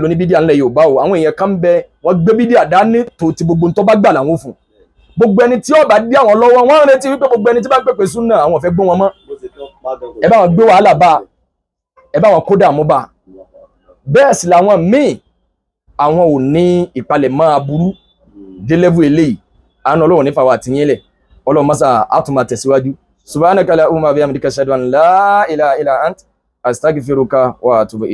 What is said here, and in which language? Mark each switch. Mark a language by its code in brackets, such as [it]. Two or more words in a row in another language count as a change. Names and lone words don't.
[yo] ló ní bídíà ńlẹ̀ Yorùbá o àwọn èèyàn kan bẹ wọ́n gbé bídíà dání tó ti gbogbo tó bá gbà làwọn fún gbogbo ẹni tí ó bá dí àwọn lọ́wọ́ wọ́n retí wípé gbogbo ẹni tí bá ń pèpè súnà àwọn fẹ́ gbọ́ wọn mọ́ ẹ bá wọn gbé wàhálà bá ẹ bá wọn kó dààmú bá bẹ́ẹ̀ sì làwọn míì àwọn ò ní ìpalẹ̀mọ́ aburú dé level eléyìí àná ọlọ́run ní fàwọn àtìyìn lẹ̀ ọlọ́run mọ́sá àtúmọ̀ tẹ̀síwájú [ar] سبحانك اللهم بحمدك أشهد أن لا إله إلا أنت أستغفرك وأتوب إليك.